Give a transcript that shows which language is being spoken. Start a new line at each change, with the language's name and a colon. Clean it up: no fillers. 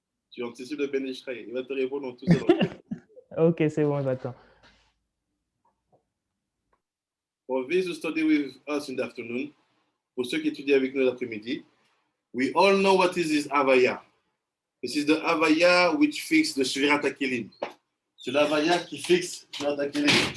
French: Tu anticipes de Ben Ishraï. Il va te répondre en tout ça. Ok, c'est bon, j'attends.
English: For those who study with us in the afternoon,
French: pour ceux qui étudient avec nous l'après-midi,
English: we all know what is this Havaya. This is the Havaya which fixes the Shvirat HaKelim.
French: C'est l'Havaya qui fixe Shvirat HaKelim.